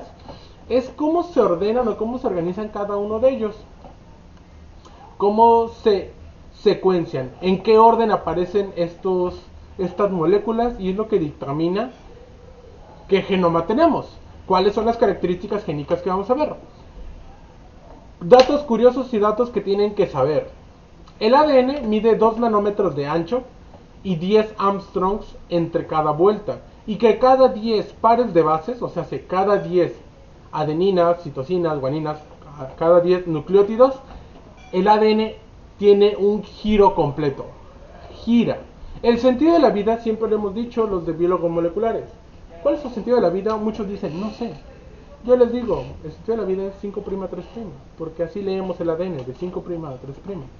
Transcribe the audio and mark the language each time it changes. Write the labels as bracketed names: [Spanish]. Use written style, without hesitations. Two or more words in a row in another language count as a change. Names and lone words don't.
[Spanish] Es cómo se ordenan o cómo se organizan cada uno de ellos, cómo se secuencian, en qué orden aparecen estas moléculas, y es lo que dictamina qué genoma tenemos, cuáles son las características génicas que vamos a ver. Datos curiosos y datos que tienen que saber. El ADN mide 2 nanómetros de ancho y 10 Armstrongs entre cada vuelta, y que cada 10 pares de bases, o sea, cada 10 adeninas, citosinas, guaninas, cada 10 nucleótidos, el ADN tiene un giro completo. Gira. El sentido de la vida, siempre lo hemos dicho los de biólogos moleculares. ¿Cuál es el sentido de la vida? Muchos dicen, no sé. Yo les digo, el sentido de la vida es 5' a 3', porque así leemos el ADN, de 5' a 3'.